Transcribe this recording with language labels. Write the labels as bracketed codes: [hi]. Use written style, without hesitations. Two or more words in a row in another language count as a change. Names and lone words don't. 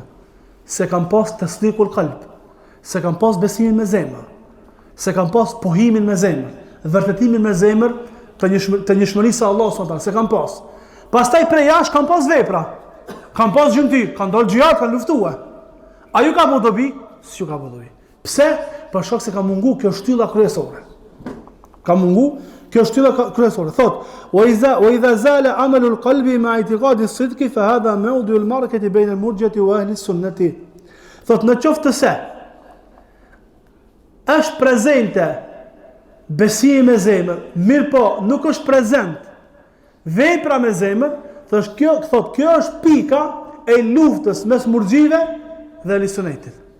[sq] Se kanë pas [ar] تصديق القلب, [sq] se kanë pas besimin me zemër, se kanë pas pohimin me zemër, vërtetimin me zemër të njëshmërisë së Allahut subhanallahu, se kanë pas. Pastaj prej jashtë kanë pas vepra, kanë pas gjymtyr, kanë dalë xhihad, kanë luftuar. A ju ka bu dobi? Si ju ka bu dobi? Pse? Për shkak se ka mungu kjo shtylla kryesore. Ka mungu kjo shtylla kryesore. Thot, [ar] وإذا زال عمل القلب مع اعتقاد الصدق فهذا موضع المعركة بين المرجئة وأهل السنة. [sq] Thot, në qoftë se është prezente besimi me zemër, mirë po nuk është prezent vepra me zemër, thot kjo është pika e luftës mes murxhive dhe ehli sunetit.